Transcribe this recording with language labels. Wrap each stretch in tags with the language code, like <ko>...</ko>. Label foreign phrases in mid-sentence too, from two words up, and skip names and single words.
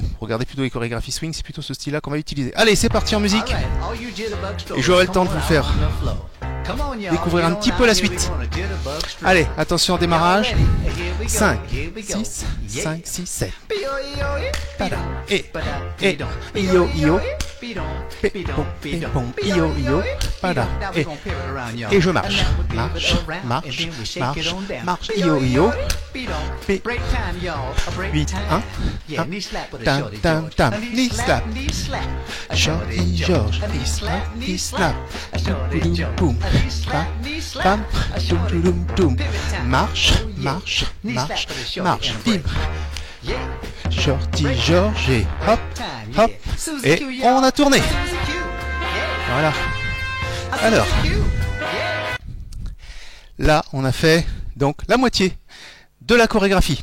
<fr>Regardez plutôt les chorégraphies swing, c'est plutôt ce style-là qu'on va utiliser. Allez, c'est parti en musique. Et j'aurai le temps de vous faire découvrir un petit peu la suite. Allez, attention au démarrage. 5, 6, 5, 6, 7. Pada, et, io, io, pom, io, io, pada, et je marche, marche, marche, marche, marche, io, io, 8, 1, tam, tam, tam,</fr> <en>knee slap,</en> <fr>Shorty George,</fr> <en>knee slap,</en> <fr>boum, bam, bam, doum, marche, marche, marche, marche, bim, Shorty George, et hop, hop, et on a tourné. Voilà. Alors, là, on a fait donc la moitié de la chorégraphie.</fr>